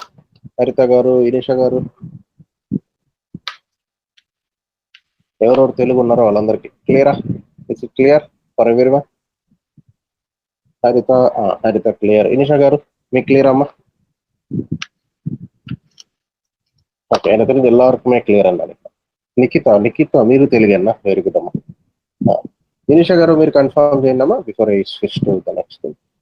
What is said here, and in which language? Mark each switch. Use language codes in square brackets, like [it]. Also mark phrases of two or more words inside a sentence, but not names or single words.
[te] హరిత గారు, ఇనిషా గారు, ఎవరెవరు తెలుగు ఉన్నారో వాళ్ళందరికీ క్లియరా? [en] It's clear for everyone? Haritha clear. [te] ఇనిషా గారు మీకు క్లియర్ అమ్మా? ఓకే, [ta] எனக்கு தெரிஞ்ச எல்லாருக்குமே [te] క్లియర్ అన్నారు. నిఖిత మీరు తెలుగేనా? [en] very good [te] అమ్మా. ఇనిషా గారు మీరు కన్ఫర్మ్ చేయండి అమ్మా [en] before I switch to the next thing.